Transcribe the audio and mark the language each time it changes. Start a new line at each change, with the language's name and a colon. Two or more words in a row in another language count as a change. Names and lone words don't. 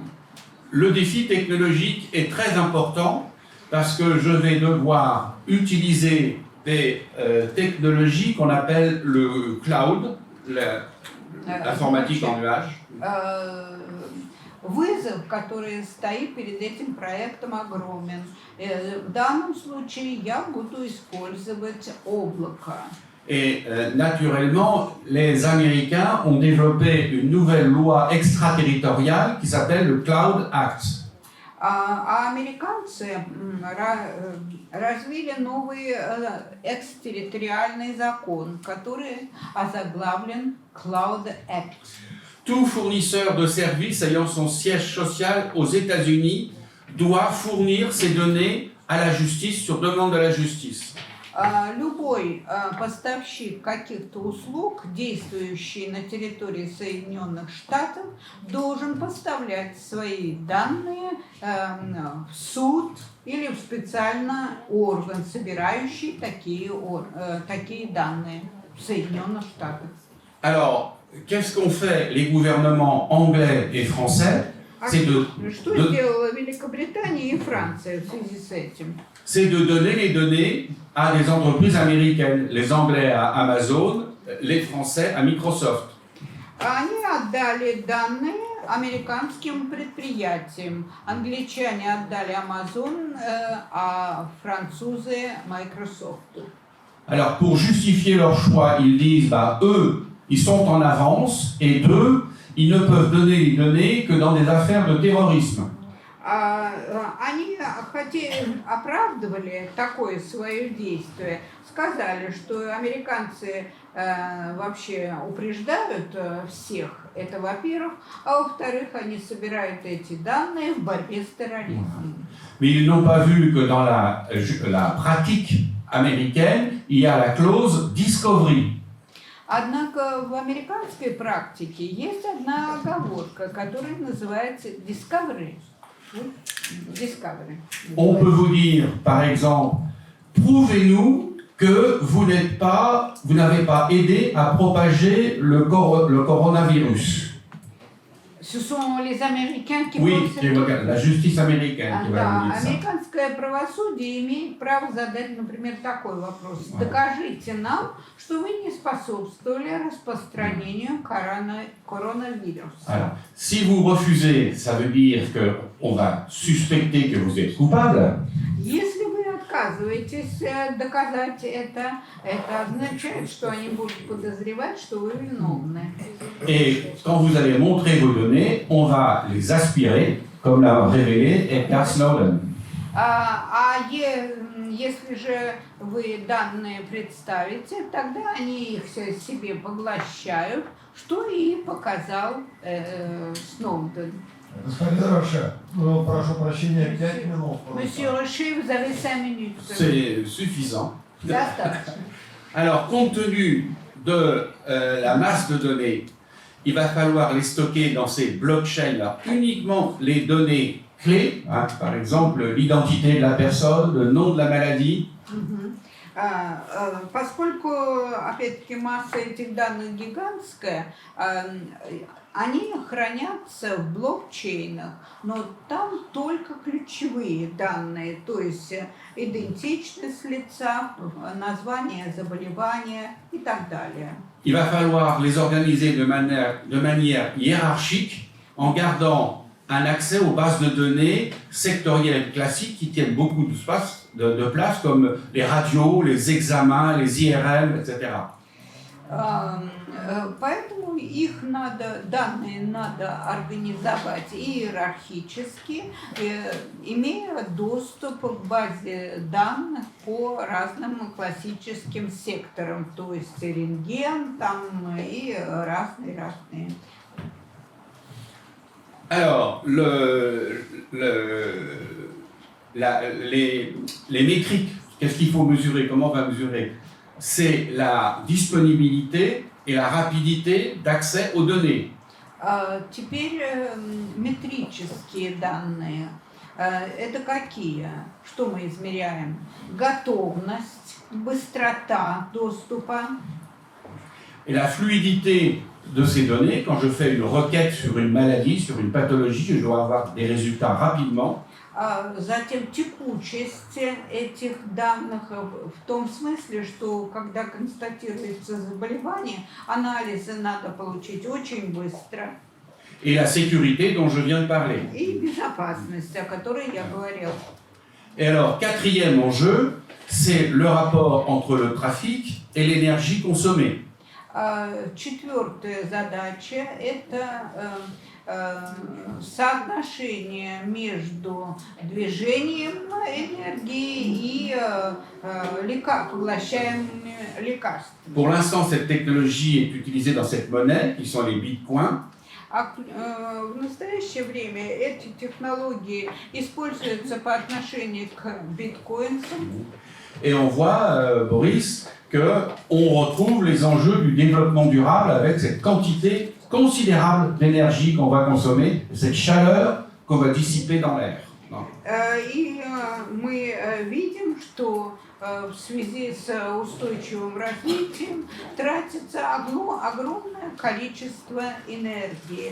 French: Le défi technologique est très important parce que je vais devoir utiliser des technologies qu'on appelle le cloud, l'informatique en nuage.
Russian: Вызов, который стоит перед этим проектом, огромен. В данном случае я буду использовать облако.
French: Et naturellement, les Américains ont développé une nouvelle loi extraterritoriale qui s'appelle le Cloud Act.
Russian: А американцы развили новый экстерриториальный закон, который озаглавлен Cloud Act.
French: Tout fournisseur de services ayant son siège social aux États-Unis doit fournir ses données à la justice sur demande de la justice.
Russian: Любой поставщик каких-то услуг, действующий на территории Соединенных Штатов, должен поставлять свои данные в суд или в специальный орган, собирающий такие данные в Соединенных Штатах.
French: Alors, qu'est-ce qu'ont fait les gouvernements anglais et français? C'est
Russian: Что сделала Великобритания и Франция в связи с этим?
French: C'est de donner les données à des entreprises américaines, les Anglais à Amazon, les Français à Microsoft.
Russian: Они отдали данные американским предприятиям. Англичане отдали Amazon, а французы Microsoft.
French: Alors, pour justifier leur choix, ils disent, bah, eux, ils sont en avance, et deux, ils ne peuvent donner les données que dans des affaires de terrorisme.
Russian: Они оправдывали такое свое действие, сказали, что американцы вообще упреждают всех, это во-первых, а во-вторых, они собирают эти данные в борьбе с терроризмом.
French: Mais ils n'ont pas vu que dans la pratique américaine, il y a la clause discovery.
Russian: Однако в американской практике есть одна оговорка, которая называется discovery.
French: On peut vous dire, par exemple, prouvez-nous que vous n'avez pas aidé à propager le coronavirus. Ce sont les Américains qui Oui, vont la justice américaine qui va vous dire ça.
Russian: Американское правосудие имеет право задать, например, такой вопрос. Докажите нам, что вы не способствовали распространению коронавируса.
French: Alors, si vous refusez, ça veut dire qu'on va suspecter que vous êtes coupable.
Russian: Если вы отказываетесь доказать это означает, что они будут подозревать, что вы виновны.
French: Et quand vous allez montrer vos données, on va les aspirer, comme l'a révélé Edward Snowden.
Russian: Если же вы данные представите, тогда они их себе поглощают, что и показал Сноуден. Господин Роше, прошу прощения, 5 минут.
French: Monsieur Rocher, vous avez 5 minutes. C'est suffisant.
Russian: Достаточно.
French: Alors, compte tenu de la masse de données, il va falloir les stocker dans ces blockchains, là, uniquement les données clés, hein, par exemple l'identité de la personne, le nom de la maladie.
Russian: Поскольку, опять-таки, масса этих данных гигантская, они хранятся в блокчейнах, но там только ключевые данные, то есть идентичность лица, название заболевания и так далее.
French: Il va falloir les organiser de manière hiérarchique en gardant un accès aux bases de données sectorielles classiques qui tiennent beaucoup de place, comme les radios, les examens, les IRM, etc.
Russian: Поэтому данные надо организовать иерархически, имея доступ к базе данных по разным классическим секторам, то есть рентген там и разные.
French: Alors, les métriques, qu'est-ce qu'il faut mesurer, comment on va mesurer? C'est la disponibilité et la rapidité d'accès aux données.
Russian: Теперь метрические данные. Это какие? Что мы измеряем? Готовность, быстрота доступа.
French: Et la fluidité de ces données, quand je fais une requête sur une maladie, sur une pathologie, je dois avoir des résultats rapidement.
Russian: Затем текучесть этих данных в том смысле, что когда констатируется заболевание, анализы надо получить очень быстро.
French: Et la sécurité dont je viens de parler.
Russian: И безопасность, о которой я говорил.
French: Et alors, quatrième enjeu, c'est le rapport entre le trafic et l'énergie consommée.
Russian: Четвертая задача – это соотношение между движением энергии и поглощаемыми лекарствами.
French: Pour l'instant, cette technologie est utilisée dans cette monnaie, qui sont les bitcoins.
Russian: В настоящее время эти технологии используются по отношению к биткоинам.
French: Et on voit, Boris, qu'on retrouve les enjeux du développement durable avec cette quantité considérable d'énergie qu'on va consommer, cette chaleur qu'on va dissiper dans l'air.
Russian: И мы видим, что в связи с устойчивым развитием тратится огромное количество энергии.